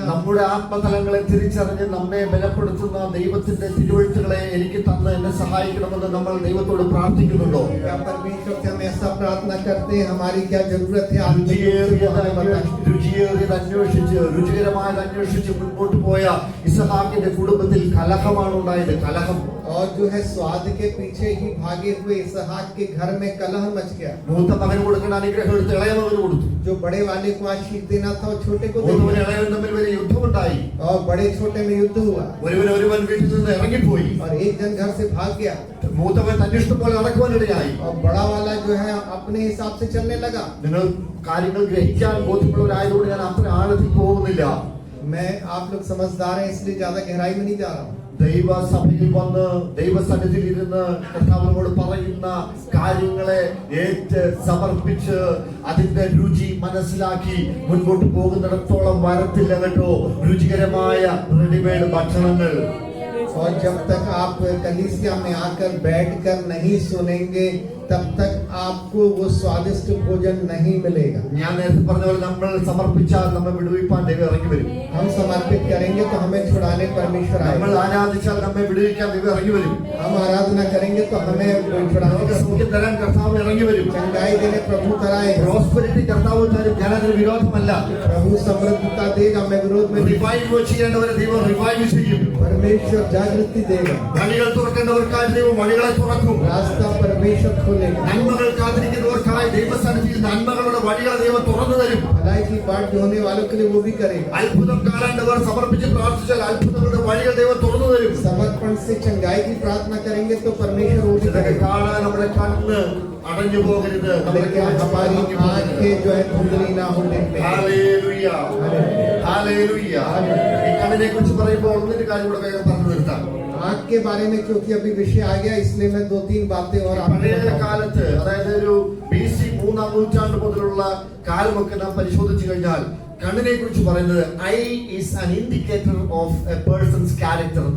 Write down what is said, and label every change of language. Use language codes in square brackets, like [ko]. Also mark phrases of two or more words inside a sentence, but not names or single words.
[ml] നമ്മുടെ ആത്മതലങ്ങളെ തിരിച്ചറിഞ്ഞ് നമ്മെ ബലപ്പെടുത്തുന്ന ദൈവത്തിന്റെ തിരുവഴുത്തുകളെ എനിക്ക് തന്ന് എന്നെ സഹായിക്കണമെന്ന് നമ്മൾ ദൈവത്തോട് പ്രാർത്ഥിക്കുന്നുണ്ടോ? [hi] क्या परमेश्वर से हम ऐसा प्रार्थना करते हैं? हमारी क्या जरूरत है? आप [ml] രുചിയേറിയത് അന്വേഷിച്ച് രുചികരമായത് അന്വേഷിച്ച് മുൻപോട്ട് പോയ ഇസഹാക്കിന്റെ കുടുംബത്തിൽ കലഹമാണ് ഉണ്ടായത്. കലഹം. [hi] और जो है स्वाद के पीछे ही भागे हुए इसहाक के घर में कलह मच गया। [ml] മൂത്ത മകന് കൊടുക്കേണ്ട അനുഗ്രഹം എടുത്ത് ഇളയ മകന് കൊടുത്തു. [hi] जो बड़े वाले को आशीष देना था वो छोटे को दे [ml] മൂത്തവനും [hi] दिया। [ml] ഇളയവനും തമ്മിൽ വലിയ യുദ്ധമുണ്ടായി. [hi] और बड़े छोटे में युद्ध हुआ [ml] ഒരുവൻ വീട്ടിൽ നിന്ന് ഇറങ്ങിപ്പോയി. [hi] और एक जन घर से भाग गया [ml] മൂത്തവൻ തന്റെ ഇഷ്ടം പോലെ നടക്കുവാനിടയായി. [hi] और बड़ा वाला जो है अपने हिसाब से चलने लगा। [ml] നിങ്ങൾ കാര്യങ്ങൾ ഗ്രഹിക്കാൻ ബോധ്യമുള്ളവരായതുകൊണ്ട് ഞാൻ അത്ര ആഴത്തിൽ പോകുന്നില്ല. [hi] मैं आप लोग समझदार हैं इसलिए ज्यादा गहराई में नहीं जा रहा हूँ। [ml] ദൈവസഭയിൽ വന്ന് ദൈവസന്നിധിയിൽ ഇരുന്ന് കർത്താവിനോട് പറയുന്ന കാര്യങ്ങളെ ഏറ്റ് സമർപ്പിച്ച് അതിന്റെ രുചി മനസ്സിലാക്കി മുൻപോട്ട് പോകുന്നിടത്തോളം വരത്തില്ല കേട്ടോ രുചികരമായ റെഡിമെയ്ഡ് ഭക്ഷണങ്ങൾ. [hi] और जब तक आप कलीसिया में आकर बैठकर नहीं सुनेंगे तब तक आपको वो स्वादिष्ट भोजन नहीं मिलेगा। [ml] ഞാൻ നേരത്തെ പറഞ്ഞ പോലെ നമ്മൾ സമർപ്പിച്ചാൽ നമ്മെ വിടുവിപ്പാൻ ദൈവം ഇറങ്ങി വരും. [hi] हम समर्पित करेंगे तो हमें छुड़ाने परमेश्वर [ml] നമ്മൾ [hi] आएगा। [ml] ആരാധിച്ചാൽ നമ്മെ വിടുവിക്കാൻ ദൈവം ഇറങ്ങി വരും. [hi] हम आराधना करेंगे तो हमें छुड़ाने [ml] നമുക്ക് [hi] का [ml] സൗഖ്യം തരാൻ കർത്താവ് ഇറങ്ങി വരും. [hi] चंगाई देने प्रभु कराए। [ml] പ്രോസ്പെരിറ്റി കർത്താവ് തരും. ഞാനതിന് വിരോധമല്ല. [hi] प्रभु समृद्धता देगा, मैं विरोध में नहीं। [ml] റിവൈവ് ചെയ്യേണ്ടവരെ ദൈവം റിവൈവ് ചെയ്യും. [hi] परमेश्वर जागृति देगा। [ml] വഴികൾ തുറക്കേണ്ടവർക്കായി ദൈവം വഴികളെ തുറക്കും. [hi] रास्ता परमेश्वर खोलेगा। [ml] നന്മകൾ കാത്തിരിക്കുന്നവർക്കായി ദൈവസന്നിധിയിൽ നന്മകളുടെ വഴികളെ ദൈവം തുറന്നു തരും. [hi] भलाई की बाट जोने वालों के लिए वो भी करेगा। [ml] അത്ഭുതം കാണേണ്ടവർ സമർപ്പിച്ച് പ്രാർത്ഥിച്ചാൽ അത്ഭുതങ്ങളുടെ വഴികൾ ദൈവം തുറന്നു തരും. [hi] समर्पण से चंगाई की प्रार्थना करेंगे तो परमेश्वर वो भी [ml] ഇതൊക്കെ [hi] करेगा। [ml] കാണാൻ നമ്മുടെ കണ്ണ് അടഞ്ഞു പോകരുത്. [hi] लेकिन हमारी आंखें जो है धुंधली ना होने में। [ml] ഹല്ലേലൂയ. ഹല്ലേലൂയ. ഈ കണ്ണിനെ കുറിച്ച് പറയുമ്പോൾ ഒന്നിന്റെ കാര്യം കൂടെ വേഗം പറഞ്ഞു നിർത്താം. [hi] आंख के बारे में क्योंकि अभी विषय आ गया इसलिए मैं 2-3 बातें और आपको [ml] പഴയ [hi] बताऊं। [ml] കാലത്ത് അതായത് ഒരു BC 3-ാം നൂറ്റാണ്ട് മുതലുള്ള കാലമൊക്കെ നാം പരിശോധിച്ചു കഴിഞ്ഞാൽ കണ്ണിനെ കുറിച്ച് പറയുന്നത് [en] eye is an indicator of a person's character [ml] എന്ന്.